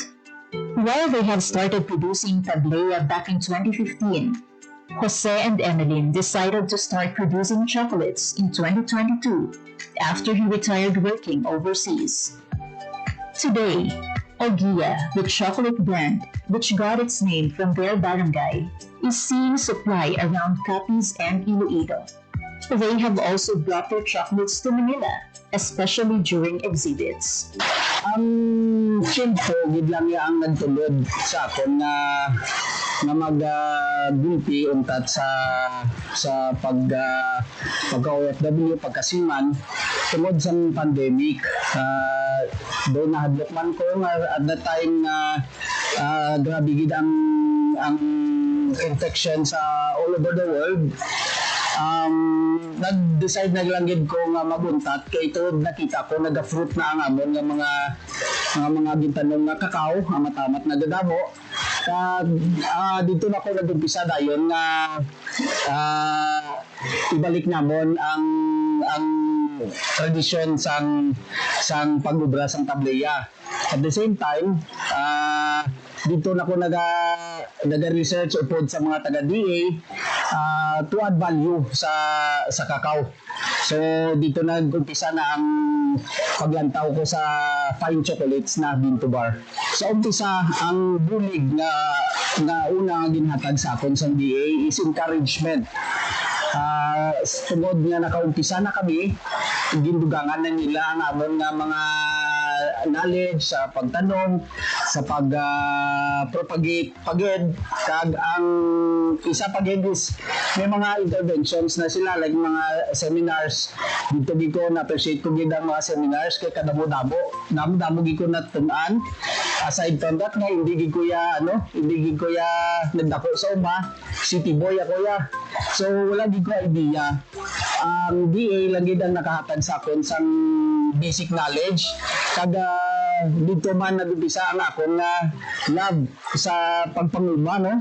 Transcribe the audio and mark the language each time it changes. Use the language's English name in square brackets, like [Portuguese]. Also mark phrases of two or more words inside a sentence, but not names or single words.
[English] While they had started producing tablea back in 2015, Jose and Emeline decided to start producing chocolates in 2022 after he retired working overseas. Today, Ogia, the chocolate brand, which got its name from their barangay, is seeing supply around Capiz and Iloilo. They have also brought their chocolates to Manila, especially during exhibits. [Hiligaynon] Siyempre, gid lang ang nagtulod sa akon na mag-gulpi untat sa pagka-OFW, pagkasiman tungod sa pandemic. Doon nahadlok man ko nga [English] at that time [Hiligaynon] na grabe gid ang infection sa [English] all over the world. [Hiligaynon] Nag-decide na lang gid ko nga maguntat kay ito nakita ko naga-fruit na ang amon nga mga gintanom nga kakao nga matamat na dadamo. Dito na ko nag-umpisa dayon nga ibalik namon ang tradisyon sang pag-ubra sang tableya. [English] At the same time, [Hiligaynon] dito na ko naga-research upod sa mga taga-DA [English] to add value [Hiligaynon] sa kakao. So dito nag-umpisa na ang paglantaw ko sa [English] fine chocolates [Hiligaynon] na [English] bean to bar. [Hiligaynon] Sa umpisa, ang bulig na una ginhatag sa akon sa DA is encouragement. Tungod nga nakaumpisa na kami, gindugangan na nila ang amon nga mga knowledge sa pagtanong, sa pag-propagate pagid, kag ang isa pagid is may mga interventions na sila like mga seminars. Dito ko na-appreciate ko gid ang mga seminars kay kadamo-damo gid ko natunan. [English] Aside from that [Hiligaynon] nga hindi gid ko ya nagdako sa uma, [English] city boy [Hiligaynon] ako ya. So wala gid ko idea. Ang DA lang gid ang nakahatag sa akon sang [English] basic knowledge. [Hiligaynon] Kada dito man nag-umpisa ang akong love sa pagpanguma, no?